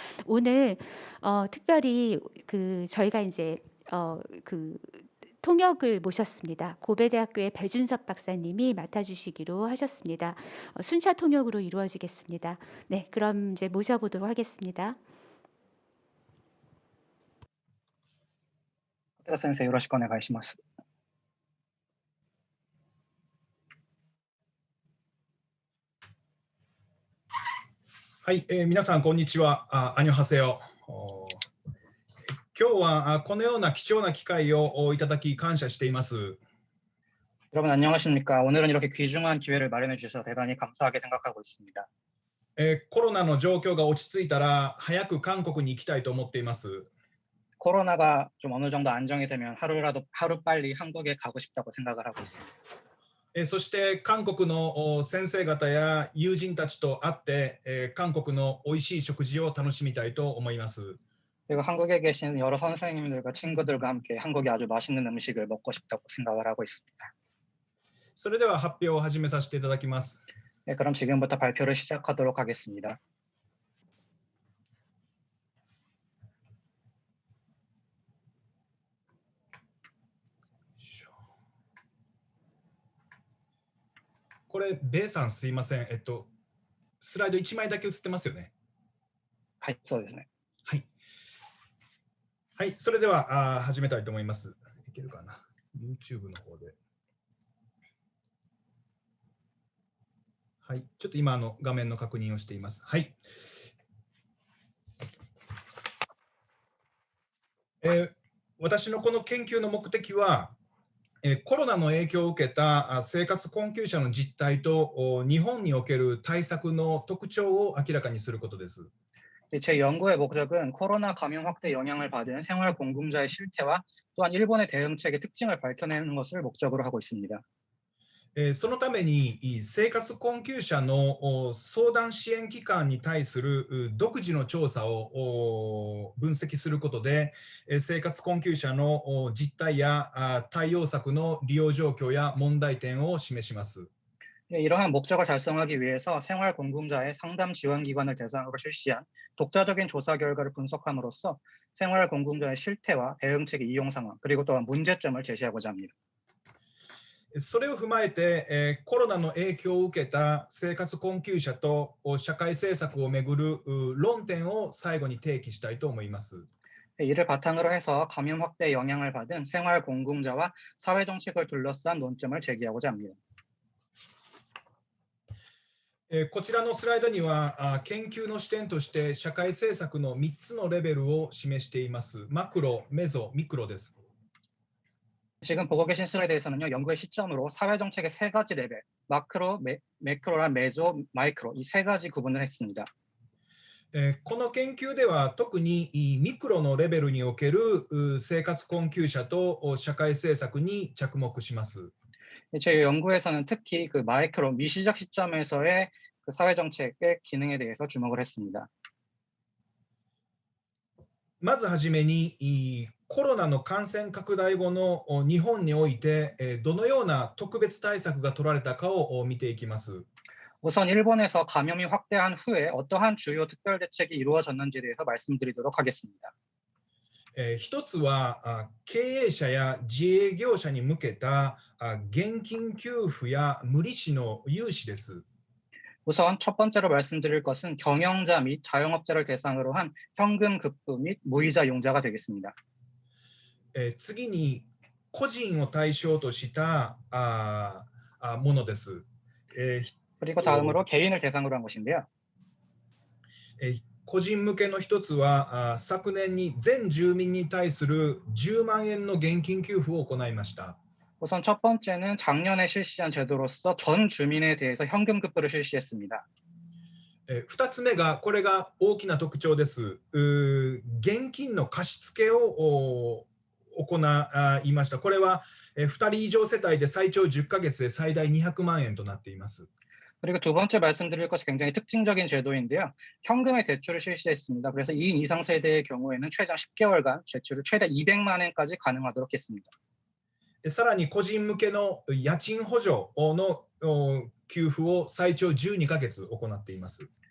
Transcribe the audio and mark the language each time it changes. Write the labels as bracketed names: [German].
[Korean] 오늘 특별히 그 저희가 이제 그 통역을 모셨습니다. 고베대학교의 배준섭 박사님이 맡아주시기로 하셨습니다. 순차 통역으로 이루어지겠습니다. 네, 그럼 이제 모셔보도록 하겠습니다. [Japanese] 寺先生、よろしくお願いします。はい、皆さんこんにちは。 [Korean] アニョハセヨ。 [Japanese] 今日はこのような貴重な機会をいただき感謝しています。 [Korean] 여러분 안녕하십니까? 오늘은 이렇게 귀중한 기회를 마련해 주셔서 대단히 감사하게 생각하고 있습니다. [Japanese] コロナの状況が落ち着いたら早く韓国に行きたいと思っています。 [Korean] 코로나가 좀 어느 정도 안정이 되면 하루빨리 한국에 가고 싶다고 생각을 하고 있습니다. [Japanese] そして韓国の先生方や友人たちと会って韓国の美味しい食事を楽しみたいと思います。 [Korean] 그리고 한국에 계신 여러 선생님들과 친구들과 함께 한국의 아주 맛있는 음식을 먹고 싶다고 생각을 하고 있습니다. [Japanese] それでは発表を始めさせていただきます。 [Korean] 네, 그럼 지금부터 발표를 시작하도록 하겠습니다. [Japanese] これ、ベイさんすいません。スライド1枚だけ映ってますよね。はい、そうですね。はい。はい、それでは始めたいと思います。いけるかな。 YouTube の方で。はい、ちょっと今画面の確認をしています。はい。私のこの研究の目的は、コロナの影響を受けた生活困窮者の実態と日本における対策の特徴を明らかにすることです。 [Korean] 제 연구의 목적은 코로나 감염 확대 영향을 받은 생활 공급자의 실태와 또한 일본의 대응책의 특징을 밝혀내는 것을 목적으로 하고 있습니다. [Japanese] そのために生活困窮者の相談支援機関に対する独自の調査を分析することで生活困窮者の実態や対応策の利用状況や問題点を示します。 [Korean] 이러한 목적을 달성하기 위해서 생활 공급자의 상담 지원 기관을 대상으로 실시한 독자적인 조사 결과를 분석함으로써 생활 공급자의 실태와 대응책의 이용 상황 그리고 또한 문제점을 제시하고자 합니다. [Japanese] それを踏まえて、コロナの影響を受けた生活困窮者と社会政策をめぐる論点を最後に提起したいと思います。 [Korean] 이를 바탕으로 해서 감염 확대에 영향을 받은 생활 공급자와 사회 정책을 둘러싼 논점을 제기하고자 합니다. [Japanese] こちらのスライドには研究の視点として社会政策の3つのレベルを示しています。マクロ、メゾ、ミクロです。 [Korean] 지금 보고 계신 슬라이드에서는요, 연구의 시점으로 사회정책의 세 가지 레벨, 마크로, 매크로랑 메조, 마이크로 이 세 가지 구분을 했습니다. [Japanese] この研究では特にミクロのレベルにおける生活困窮者と社会政策に着目します。 [Korean] 제 연구에서는 특히 그 마이크로 미시작 시점에서의 그 사회정책의 기능에 대해서 주목을 했습니다. [Japanese] まずはじめにコロナの感染拡大後の日本においてどのような特別対策が取られたかを見ていきます。 [Korean] 우선 일본에서 감염이 확대한 후에 어떠한 주요 특별 대책이 이루어졌는지에 대해서 말씀드리도록 하겠습니다. [Japanese] 一つは経営者や自営業者に向けた現金給付や無利子の融資です。 [Korean] 우선 첫 번째로 말씀드릴 것은 경영자 및 자영업자를 대상으로 한 현금 급부 및 무이자 용자가 되겠습니다. [Japanese] 次に個人を対象としたものです。 [Korean] 그리고 다음으로 개인을 대상으로 한 것인데요. [Japanese] 個人向けの一つは昨年に全住民に対する10万円の現金給付を行いました。 [Korean] 우선 첫 번째는 작년에 실시한 제도로서 전 주민에 대해서 현금 급부를 실시했습니다. [Japanese] 2つ目がこれが大きな特徴です。現金の貸付を行いました。これは2人以上世帯で最長10ヶ月で最大200万円となっています。 [Korean] 그리고 두 번째 말씀드릴 것이 굉장히 특징적인 제도인데요. 현금의 대출을 실시했습니다. 그래서 2인 이상 세대의 경우에는 최장 10개월간 대출을 최대 200만 원까지 가능하도록 했습니다. [Japanese] さらに個人向けの家賃補助の給付を最長12ヶ月行っています。